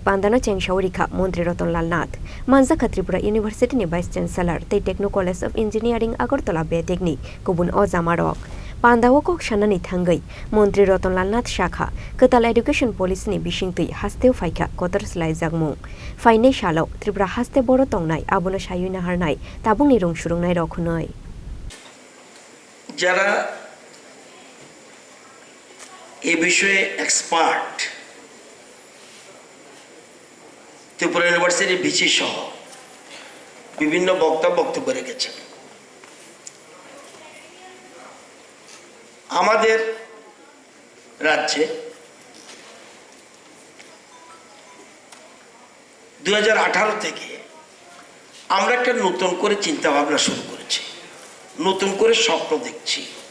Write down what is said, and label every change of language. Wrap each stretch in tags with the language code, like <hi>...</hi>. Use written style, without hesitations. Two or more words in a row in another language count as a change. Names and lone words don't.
<trp>pandana chengshaurika Mantri Ratan Lal Nath Manjaka Tripura University ni</trp> <en>Vice Chancellor</en> <trp>tei TechnoCollege of Engineering Agartala Bedekni kubun ojamarok Pandawo koksanani thangai Mantri Ratan Lal Nath shakha ketal</trp> <en>education policy</en> <trp>ni bisingtui hasteu faika kotor Khlaijakha mung faine shalo Tripura haste boro tongnai abono sayuina harnai tabungni rong surungnai rokhunoi</trp> <bn>যারা এই বিষয়ে এক্সপার্ট ত্রিপুরা ইউনিভার্সিটির ভিসি সহ বিভিন্ন বক্তব্য রেখেছেন আমাদের রাজ্যে 2018 থেকে আমরা একটা নতুন করে চিন্তা ভাবনা শুরু করেছি নতুন করে স্বপ্ন দেখছি</bn>